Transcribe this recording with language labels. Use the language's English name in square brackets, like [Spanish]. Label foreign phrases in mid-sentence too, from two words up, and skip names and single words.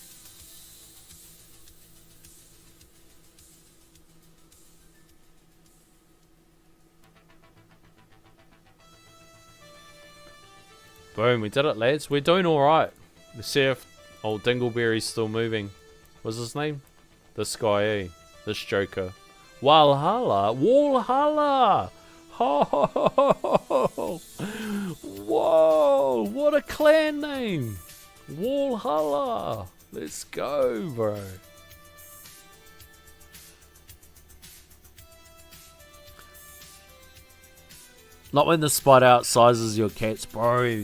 [English] Boom, we did it, lads. We're doing alright. Let's see if old Dingleberry's still moving. What's his name? This guy, This Joker. Walhalla! Walhalla! Ho, ho, ho, ho, ho. Whoa! What a clan name! Walhalla! Let's go, bro. Not when the spider outsizes your cats, bro.